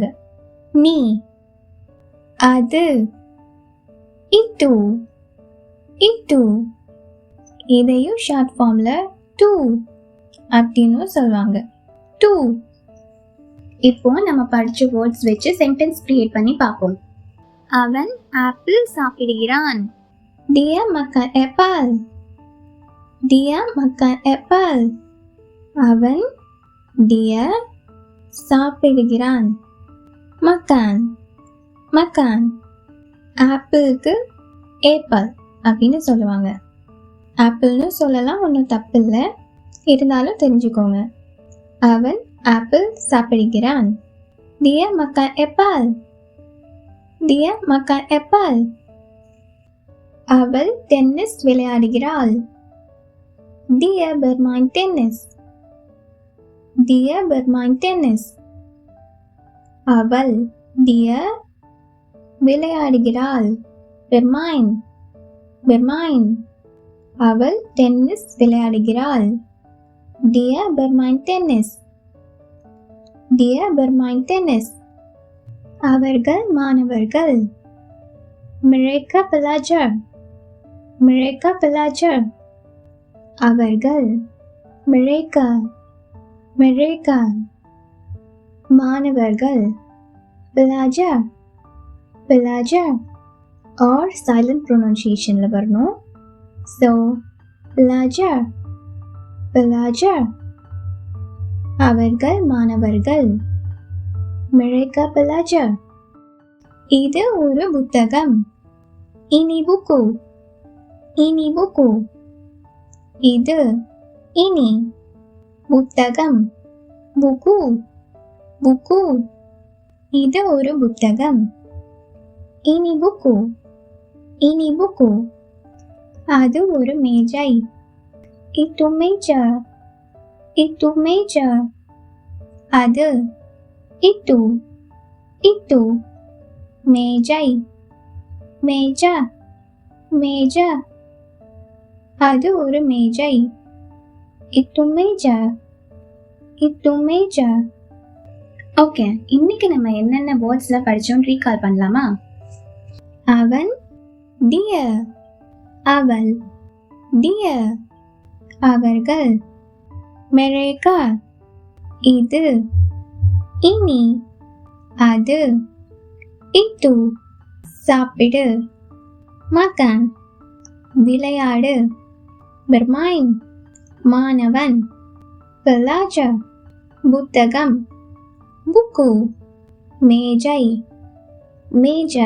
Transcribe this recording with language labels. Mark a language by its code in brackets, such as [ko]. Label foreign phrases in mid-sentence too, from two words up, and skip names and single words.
[ta] நீ. அது, [ms] itu, itu. [ta] இதையும் [en] short form [ta] டூ அப்படின்னு சொல்லுவாங்க. டூ. இப்போ நம்ம படிச்ச வேர்ட்ஸ் வச்சு [en] sentence create [ta] பண்ணி பார்ப்போம். அவன் ஆப்பிள் சாப்பிடுகிறான். [ms] dia makan apple. dia makan apple. [ta] அவன், டியர், சாப்பிடுகிறான். [ms] makan, makan. [ta] ஆப்பிளுக்கு ஏப்பல் அப்படின்னு சொல்லுவாங்க. ஆப்பிள்னு சொல்லலாம், ஒன்றும் தப்பு இல்லை. இருந்தாலும் தெரிஞ்சுக்கோங்க. அவன் ஆப்பிள் சாப்பிடுகிறான். [ms] dia makan apple. dia makan apple. [ta] அவள் டென்னிஸ் விளையாடுகிறாள். [ms] dia bermain tennis. dia bermain tennis. [ta] அவள், டியர், விளையாடுகிறாள். [ms] bermain, bermain. [ta] அவள் டென்னிஸ் விளையாடுகிறாள். [ms] dia bermain tennis. dia bermain tennis. [ta] அவர்கள் மாணவர்கள். [ms] mereka pelajar. mereka pelajar. அவர்கள், mereka, mereka. மாணவர்கள், pelajar, pelajar. [en] or silent pronunciationல வரணும். So, [ms] pelajar, pelajar. [ta] அவர்கள் மாணவர்கள். [ms] mereka pelajar. [ta] இது ஒரு புத்தகம். [ms] ini buku, ini buku. இது, ini. புத்தகம், buku, buku. [ta] இது ஒரு புத்தகம். [ms] ini buku, ini buku. [ta] அது ஒரு மேஜை. [ms] itu meja, itu meja. அது, itu, itu. மேஜை, meja, meja. [ta] அது ஒரு மேஜை. [ms] itu meja, itu meja. [ta] ஓகே, இன்னைக்கு நம்ம என்னென்ன வேர்ட்ஸ்ல படிச்சோம் ரீகால் பண்ணலாமா? அவன், டியர், அவள், டியர். அவர்கள், மெரேக்கா, இது, இனி, அது, இட்டு, சாப்பிடு, மக்கான், விளையாடு, bermain, மாணவன், pelajar, புத்தகம், புக்கு, மேஜை, மேஜா.